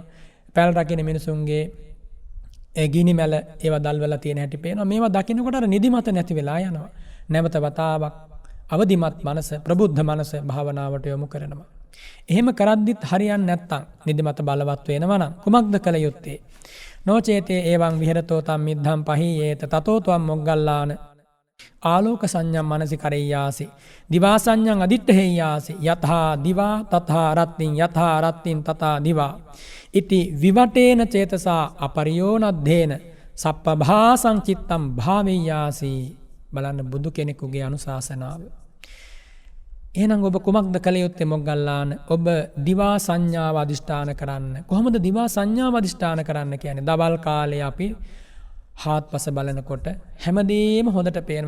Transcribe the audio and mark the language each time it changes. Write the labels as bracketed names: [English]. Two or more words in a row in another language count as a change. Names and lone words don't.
[Sinhala] පැල් රකින්න මිනිසුන්ගේ ඒ ගිනි මැල ඒවා දල්වලා තියෙන හැටි පේනවා. මේවා දකින්නකොට අර නිදිමත නැති වෙලා යනවා. නැවත වතාවක් අවදිමත් මනස ප්‍රබුද්ධ මනස භාවනාවට යොමු කරනවා. එහෙම කරද්දිත් හරියන්නේ නැත්නම් නිදිමත බලවත් වෙනවා නම් කුමක්ද කළ යුත්තේ? [Pali] නොචේතේ එවං විහෙරතෝ තම් මිද්ධම් පහීයේත තතෝ ත්වම් මොග්ගල්ලාන ආලෝක සංඥම් මනසි කරෙය්‍යාසි දිවා සංඥං අදිත්තහෙය්‍යාසි යතහා දිවා තථා රත්තින් යතහා රත්තින් තථා දිවා ඉති විවටේන චේතසා අපරියෝනද්ධේන සප්පභාසං චිත්තම් භාවෙය්‍යාසි. [Sinhala] බලන්න බුදු කෙනෙකුගේ අනුශාසනාව. එහෙනම් ඔබ කුමක්ද කළ යුත්තේ මොග්ගල්ලාන? ඔබ දිවා සංඥාව අදිෂ්ඨාන කරන්න. කොහොමද දිවා සංඥාව අදිෂ්ඨාන කරන්න කියන්නේ? දවල් කාලේ අපි හාත්පස බලනකොට හැමදේම හොඳට පේනවා.